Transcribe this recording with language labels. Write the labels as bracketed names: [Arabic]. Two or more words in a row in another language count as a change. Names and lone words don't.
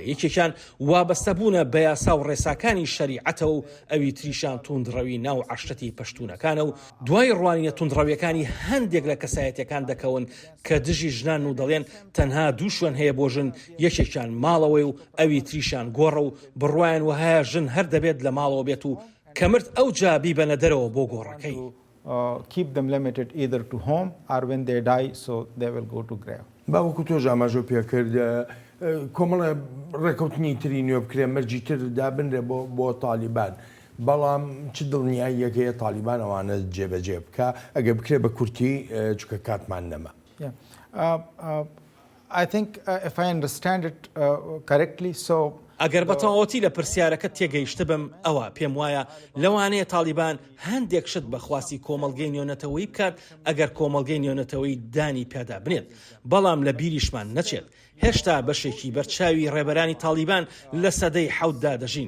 [Central Kurdish] یەکێکیان وابەستەبوونە بە یاسا و ڕێساکانی شەریعەتەوە و ئەوی تریشان توندڕەوی ناو عەشەتی پەشتوونەکانە و دوای ڕوانینە توندڕەویەکانی هەندێک لە کەسایەتیەکان دەکەون کە دژی ژنان و دەڵێن تەنها دوو شوێن هەیە بۆ ژن یەکێکیان ماڵەوەی و ئەوی تریشان گۆڕە و بڕوایان وهەیە ژن هەر دەبێت لە ماڵەوە بێت و کەمرد ئەو جابی بەنە دەرەوە بۆ گۆڕەکەی. [English] Keep them limited either to home or when they die so they will go to grave. [Central Kurdish] باوەکو تۆ ژاماژۆ پێکرد کۆمەڵە ڕێکەوتنی تری نوێ بکرێ مەرجی تر دابنرێ بۆ تالیبان بەڵام چ دڵنیاییەکەیە تالیبان ئەوانە جێبەجێ بکە ئەگە بکرێ بە کورتی چکە کاتمان نەما. [English] I think if I understand it correctly so [Central Kurdish] ئەگەر بەتەواوەتی لە پرسیارەکە تێگەیشتە بم ئەوە پێم وایە لەوانەیە تالیبان هەندێک شت بەخواستی کۆمەڵگەی نێونەتەوەیی بکات ئەگەر کۆمەڵگەی نێونەتەوەیی دانی پێدا بنێت بەڵام لە بیریشمان نەچێت. هێشتا بەشێکی بەرچاوی ڕێبەرانی تالیبان لە سەدەی 7دا دەژین.